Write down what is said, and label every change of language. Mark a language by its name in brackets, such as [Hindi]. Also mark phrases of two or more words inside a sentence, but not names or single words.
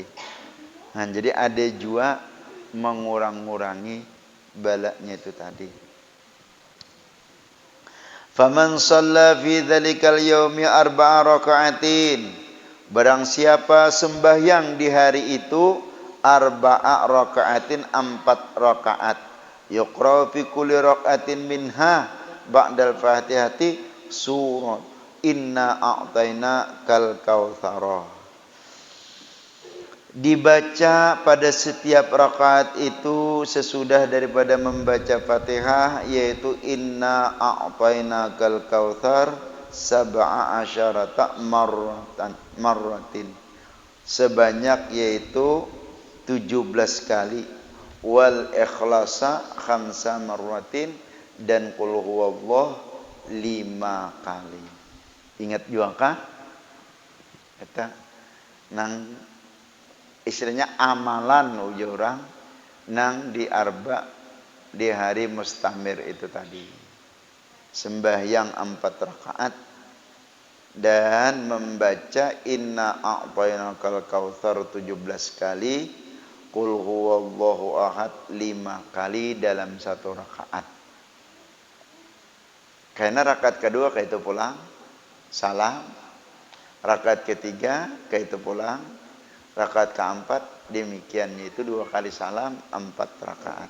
[Indonesian] Nah, jadi ada juga mengurang-ngurangi balanya itu tadi. [Arabic] فمن صلى في ذلك اليوم 4 ركعات, [Indonesian] barang siapa sembahyang di hari itu 4 raka'atin, 4 rakaat, [Arabic] يقرأ في كل ركعة منها بعد الفاتحة سورة إنا أعطيناك الكوثر, [Indonesian] dibaca pada setiap rakaat itu sesudah daripada membaca Fatihah, yaitu [Arabic] إنا أعطيناك الكوثر سبع عشرة مرة, [Indonesian] sebanyak yaitu 17 kali, [Arabic] والإخلاص خمس مرات, [Indonesian] dan [Arabic] قل هو الله [Indonesian] 5 kali. Ingat juga kah? [Banjar] Eta nang istilahnya amalan uji orang nang di Arba, di hari mustamir itu tadi. [Indonesian] Sembahyang 4 rakaat dan membaca [Arabic] إنا أعطيناك الكوثر [Indonesian] 17 kali, [Arabic] قل هو الله أحد [Indonesian] 5 kali dalam 1 rakaat. [Banjar] Karena rakaat kedua kayak itu pulang salam, rakaat ketiga kayak itu pulang, rakaat keempat demikian, itu 2 kali salam, 4 rakaat.